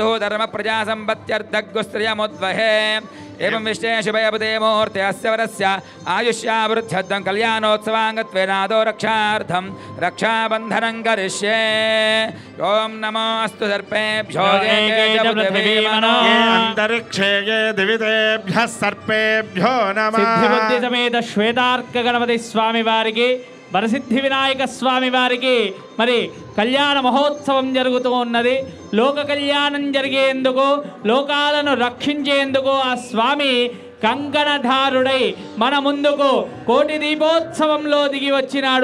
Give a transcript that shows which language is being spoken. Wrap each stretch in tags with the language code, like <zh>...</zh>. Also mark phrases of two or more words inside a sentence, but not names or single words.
<sa>धर्मप्रजासम्पत्त्यर्थगुस्त्रियमुद्वहे एवं विश्वे शुभयपदे मुहूर्ते अस्य वरस्य आयुष्यावृद्ध्यर्थं कल्याणोत्सवाङ्गत्वेनादो रक्षार्थं रक्षाबन्धनं करिष्ये ओम नमो अस्तु सर्पेभ्यो अंतरिक्षे ये दिवितेभ्यः सर्पेभ्यो नमः</sa> <te>సిద్ధిబుద్ధి సమేత శ్వేతార్క గణపతి స్వామి వారికి వరసిద్ధి వినాయక స్వామి వారికి మరి కళ్యాణ మహోత్సవం జరుగుతూ ఉన్నది. లోక కళ్యాణం జరిగేందుకు, లోకాలను రక్షించేందుకు ఆ స్వామి కంకణధారుడై మన ముందుకు కోటి దీపోత్సవంలో దిగి వచ్చినాడు.</te>